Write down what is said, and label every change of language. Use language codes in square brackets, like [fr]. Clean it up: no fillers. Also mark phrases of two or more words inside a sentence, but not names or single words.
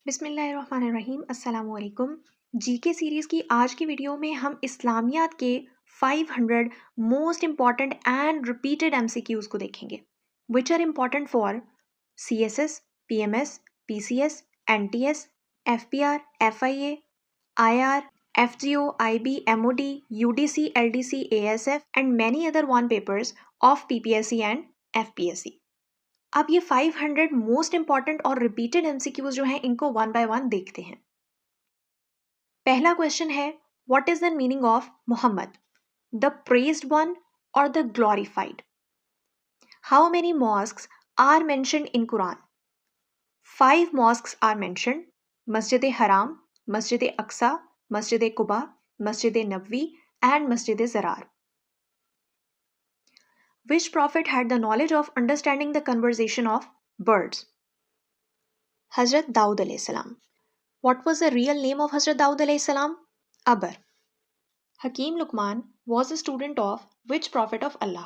[ar] بسم الله الرحمن الرحيم السلام علیکم. [ur] جی کے سیریز کی آج کی ویڈیو میں ہم اسلامیات کے 500 [en] most important and repeated MCQs [ur] کو دیکھیں گے [en] which are important for CSS, PMS, PCS, NTS, FPR, FIA, IR, FGO, IB, MOD, UDC, LDC, ASF and many other one papers of PPSC and FPSC. [ur] اب یہ 500 [en] most important [ur] اور [en] repeated MCQs [ur] جو ہیں انکو [en] one by one [ur] دیکھتے ہیں. پہلا کوئسچن ہے, [en] what is the meaning of Mohammad, the praised one और the glorified? how many mosques are mentioned in Quran? 5 mosques are mentioned, मस्जिद हराम, मस्जिद अक्सा, मस्जिद कुबा, मस्जिद नबवी एंड मस्जिद ज़रार। Which prophet had the knowledge of understanding the conversation of birds? Hazrat Daud [ar] عليه السلام. [en] What was the real name of Hazrat Daud [ar] عليه السلام? [en] Abar. Hakim Luqman was a student of which prophet of Allah?